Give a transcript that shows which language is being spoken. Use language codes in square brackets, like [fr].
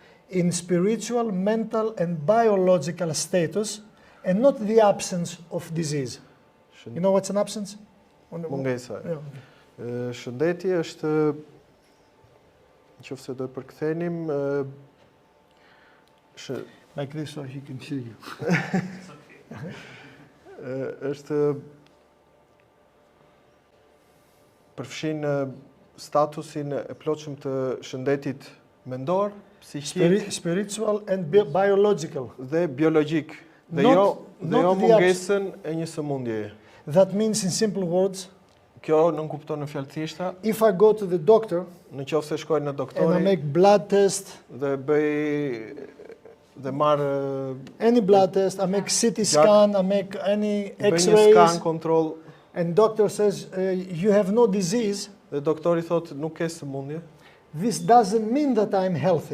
[en] in spiritual, mental and biological status and not the absence of disease. You know what's an absence? [sq] mungesa. [en] Yeah. [sq] Shëndeti është, nëse do e përkthenim, [en] Like this so he can hear you. [sq] është përfshin statusin e plotshëm të shëndetit mendor, psiqik [en] Spiritual and biological. [sq] dhe biologjik. Dhe jo [en] not the [sq] mungesën e një sëmundjeje. [en] That means, in simple words, [sq] Kjo nuk kupton në fjalë thjeshta, [en] if I go to the doctor [sq] në qoftë se shkoj në [en] and I [sq] doktori [en] make blood test, [sq] dhe marr [en] any blood test, I make CT scan, I make any [sq] bëj një [en] X-rays, [sq] skan kontroll [en] and doctor says you have no disease, [sq] dhe doktori thotë nuk ke sëmundje, [en] this doesn't mean that I'm healthy.